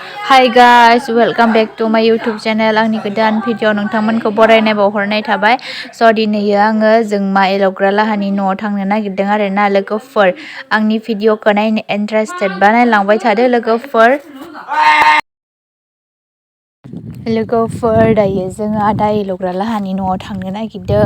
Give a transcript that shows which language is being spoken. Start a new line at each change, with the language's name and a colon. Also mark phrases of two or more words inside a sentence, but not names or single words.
English: Hi guys, welcome back to my YouTube channel.
Bodo: आंनि गोदान भिडिअ नोंथांमोनखौ बरायनाय बावहरनाय थाबाय। स' दिनैयो आङो जोंमा एलौग्रा लाहानि न'आव थांनो नागिरदों आरोना लोगोफोर। आंनि भिडिअखौ नायनो इन्टारेस्टेड बा नायलांबाय थादो लोगोफोर। दायो जोङो आदा एलौग्रा लाहानि न'आव थांनो नागिरदों।